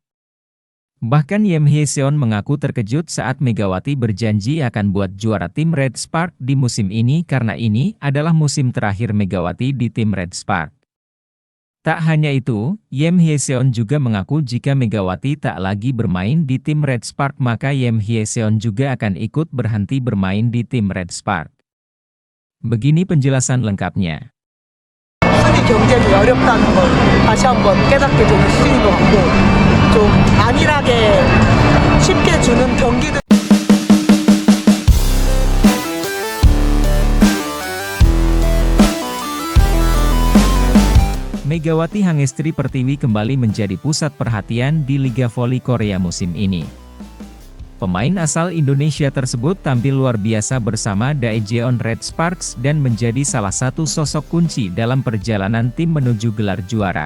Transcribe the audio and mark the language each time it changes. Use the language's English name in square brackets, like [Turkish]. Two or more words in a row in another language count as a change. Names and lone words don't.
[Indonesian] Bahkan Yim Hye-seon mengaku terkejut saat Megawati berjanji akan buat juara tim Red Spark di musim ini karena ini adalah musim terakhir Megawati di tim Red Spark. Tak hanya itu, Yim Hye-seon juga mengaku jika Megawati tak lagi bermain di tim Red Spark maka Yim Hye-seon juga akan ikut berhenti bermain di tim Red Spark. Begini penjelasan lengkapnya. [Korean] 수비 경쟁이 어렵다는 걸 다시 한번 깨닫게 되는 시즌인 것 같고 좀 안일하게 쉽게 주는 경기들 [Indonesian] Megawati Hangestri Pertiwi kembali menjadi pusat perhatian di Liga Voli Korea musim ini. Pemain asal Indonesia tersebut tampil luar biasa bersama Daejeon Red Sparks dan menjadi salah satu sosok kunci dalam perjalanan tim menuju gelar juara.